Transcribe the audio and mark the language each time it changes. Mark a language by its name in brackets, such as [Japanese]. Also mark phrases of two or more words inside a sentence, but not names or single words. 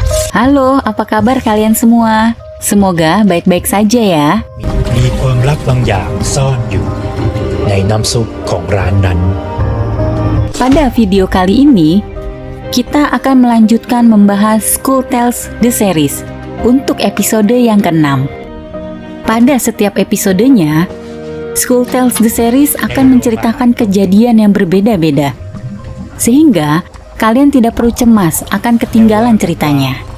[Indonesian] Halo, apa kabar kalian semua? Semoga baik-baik saja ya. [Thai] มีความลับบางอย่างซ่อนอยู่ในน้ำซุปของร้านนั้น [Indonesian] Pada video kali ini, kita akan melanjutkan membahas School Tales The Series untuk episode yang ke-6. Pada setiap episodenya, School Tales The Series akan menceritakan kejadian yang berbeda-beda, sehingga kalian tidak perlu cemas akan ketinggalan ceritanya.